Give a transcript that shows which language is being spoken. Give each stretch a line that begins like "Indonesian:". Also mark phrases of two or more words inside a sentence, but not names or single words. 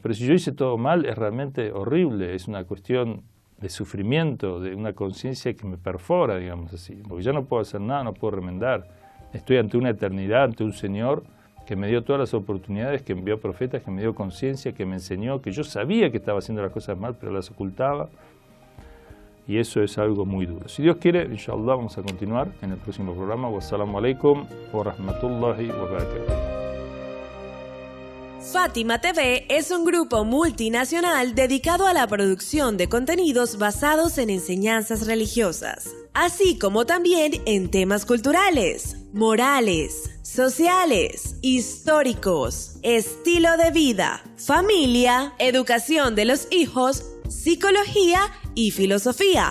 Spanish: Pero si yo hice todo mal, es realmente horrible, es una cuestión de sufrimiento, de una conciencia que me perfora, digamos así, porque ya no puedo hacer nada, no puedo remendar. Estoy ante una eternidad, ante un Señor que me dio todas las oportunidades, que envió profetas, que me dio conciencia, que me enseñó, que yo sabía que estaba haciendo las cosas mal, pero las ocultaba. Y eso es algo muy duro. Si Dios quiere,
Arabic: إن شاء الله,
Spanish: vamos a continuar en el próximo programa.
Arabic: والسلام عليكم ورحمة الله وبركاته.
Spanish: Fátima TV es un grupo multinacional dedicado a la producción de contenidos basados en enseñanzas religiosas, así como también en temas culturales, morales, sociales, históricos, estilo de vida, familia, educación de los hijos, psicología y filosofía.